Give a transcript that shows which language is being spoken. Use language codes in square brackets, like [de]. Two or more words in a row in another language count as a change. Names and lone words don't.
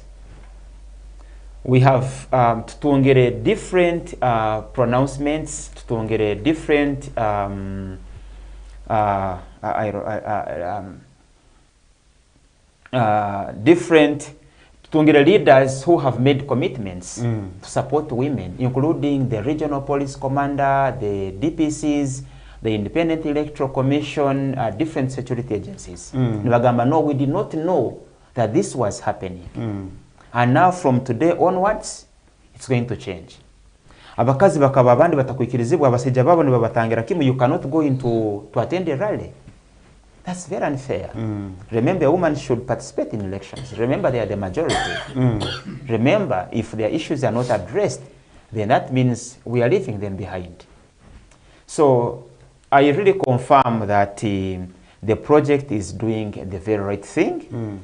[en] We have tutongere different pronouncements, tutongere different tutongere leaders who have made commitments to support women, including the regional police commander, the DPCs, the Independent Electoral Commission, different security agencies. No, we did not know that this was happening. And now from today onwards, it's going to change. [ttj] Abakazi bakaba abandi batakwikirizibwa abasajja babo ne babatangira kimu, [en] you cannot go into to attend a rally. That's very unfair. Remember, a woman should participate in elections. Remember, they are the majority. Remember, if their issues are not addressed, then that means we are leaving them behind. So I really confirm that the project is doing the very right thing.